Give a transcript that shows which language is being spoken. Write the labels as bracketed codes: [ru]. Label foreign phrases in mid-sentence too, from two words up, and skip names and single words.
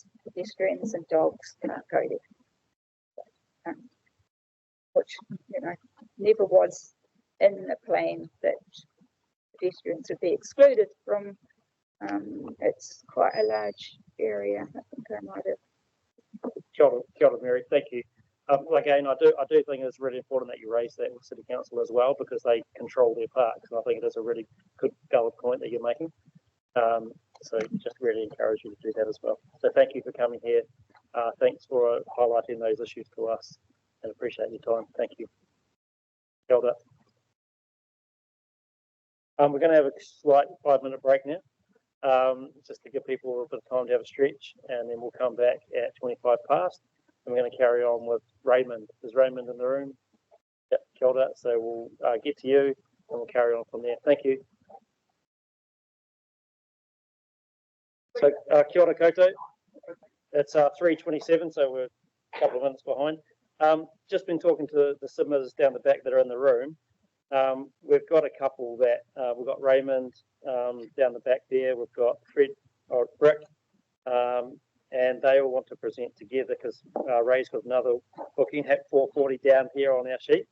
[en] Pedestrians and dogs can't go there. Which, you know, never was in the plan that pedestrians would be excluded from. It's quite a large area. I think I might have. [mi] Kia ora, [en] Mary. Thank you. Again, I do think it's really important that you raise that with City Council as well, because they control their parks, and I think it is a really good, valid point that you're making. So just really encourage you to do that as well. So thank you for coming here. Thanks for highlighting those issues to us, and appreciate your time. Thank you. [mi] Kia ora. [en] We're going to have a slight 5-minute break now, just to give people a little bit of time to have a stretch, and then we'll come back at 25 past. And we're going to carry on with Raymond. Is Raymond in the room? Yep, [mi] kia ora. [en] So we'll get to you, and we'll carry on from there. Thank you. So [mi] kia ora koutou. [en] It's 3:27, so we're a couple of minutes behind. Just been talking to the submitters down the back that are in the room. We've got a couple that we've got Raymond down the back there. We've got Fred or Brick, and they all want to present together because Ray's got another booking at 4:40 down here on our sheet.